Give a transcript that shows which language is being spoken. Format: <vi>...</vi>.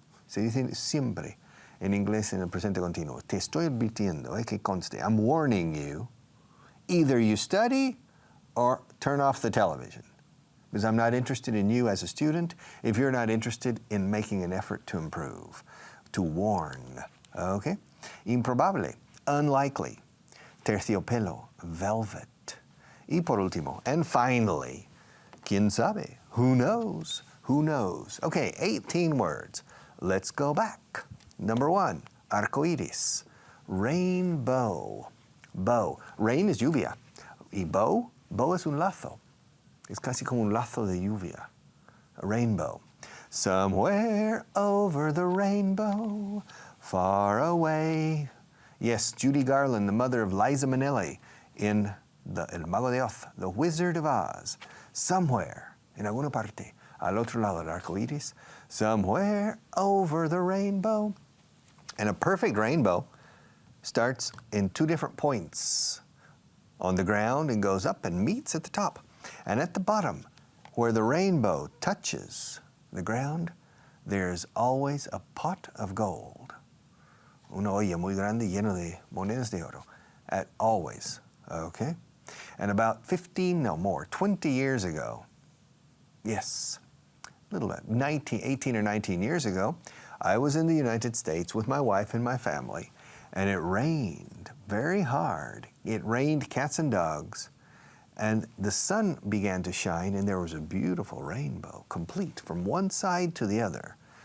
<es>Se dice siempre en inglés en el presente continuo. Te estoy advirtiendo, que conste.</es> <en>I'm warning you. Either you study or turn off the television. Because I'm not interested in you as a student if you're not interested in making an effort to improve. To warn. Okay? Improbable. Unlikely. Terciopelo. Velvet.</en> <es>Y por último,</es> <en>and finally,</en> <es>¿quién sabe?</es> <en>Who knows? Who knows? Okay, 18 words. Let's go back. Number one, arcoíris. Rainbow. Bow. Rain is lluvia.</en> <es>Y bow es un lazo. Es casi como un lazo de lluvia.</es> <en>A rainbow. Somewhere over the rainbow, far away. Yes, Judy Garland, the mother of Liza Minnelli in El Mago de Oz, The Wizard of Oz.</en> <es>Somewhere, en alguna parte, al otro lado del arco iris,</es> <en>somewhere over the rainbow. And a perfect rainbow starts in two different points. on the ground and goes up and meets at the top. And at the bottom, where the rainbow touches the ground, there's always a pot of gold.</en> <es>Una olla muy grande lleno de monedas de oro.</es> <en>Always, okay? And about 20 years ago, yes, a little bit, 18 or 19 years ago, I was in the United States with my wife and my family, and it rained very hard. It rained cats and dogs, and the sun began to shine, and there was a beautiful rainbow, complete from one side to the other.</en>